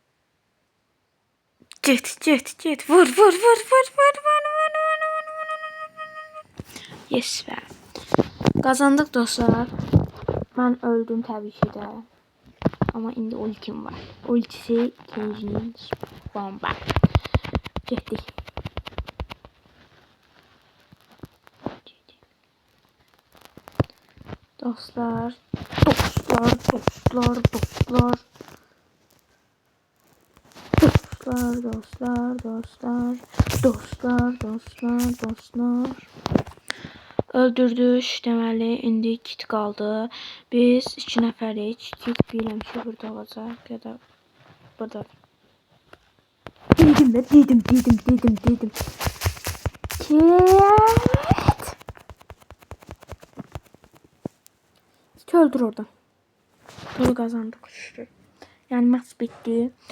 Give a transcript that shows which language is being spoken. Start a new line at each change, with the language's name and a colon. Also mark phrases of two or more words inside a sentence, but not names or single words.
Azerbaijani: Get. Vur. Yes be.
Turkish: Kazandık dostlar. Ben öldüm tabii ki de.
Azerbaijani: Ama indi ultim var. Ultisi Kenji'nin bomba. Getdik. Dostlar. Öldürdük. Deməli indi kit qaldı. Biz 2 nəfərik. Kit bilirəm ki burada olacaq ya da burada. Dedim. Kit öldür oradan.
Turkish: Bunu kazandık işte. Yani maç bitti.